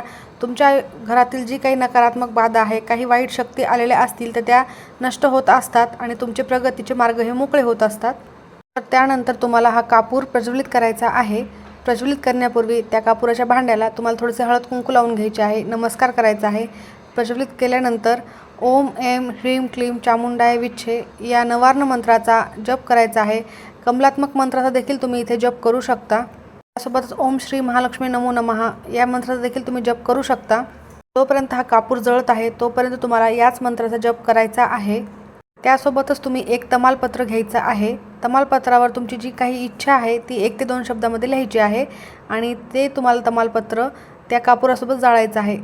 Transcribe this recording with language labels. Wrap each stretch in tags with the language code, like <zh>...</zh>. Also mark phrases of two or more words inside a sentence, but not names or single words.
<mr>तुमच्या घरातील जी काही नकारात्मक बाधा आहे, काही वाईट शक्ती आलेल्या असतील तर त्या नष्ट होत असतात आणि तुमचे प्रगतीचे मार्ग हे मोकळे होत असतात. तर त्यानंतर तुम्हाला हा कापूर प्रज्वलित करायचा आहे. प्रज्वलित करण्यापूर्वी त्या कापुराच्या भांड्याला तुम्हाला थोडेसे हळद कुंकू लावून घ्यायचे आहे, नमस्कार करायचा आहे. प्रज्वलित केल्यानंतर</mr> <sa>ओम ऐं ह्रीं क्लीं चामुंडाय विच्छे</sa> <mr>या नवार्ण मंत्राचा जप करायचा आहे. कमलात्मक मंत्राचा देखील तुम्ही इथे जप करू शकता. त्यासोबतच</mr> <sa>ओम श्री महालक्ष्मी नमो नमः</sa> <mr>या मंत्राचा देखील तुम्ही जप करू शकता. जोपर्यंत हा कापूर जळत आहे तोपर्यंत तुम्हाला याच मंत्राचा जप करायचा आहे. त्यासोबतच तुम्ही एक तमालपत्र घ्यायचं आहे. तमालपत्रावर तुमची जी काही इच्छा आहे ती 1 ते 2 शब्दामध्ये लिहायची आहे आणि ते तुम्हाला तमालपत्र त्या कापुरासोबत जाळायचं आहे.</mr>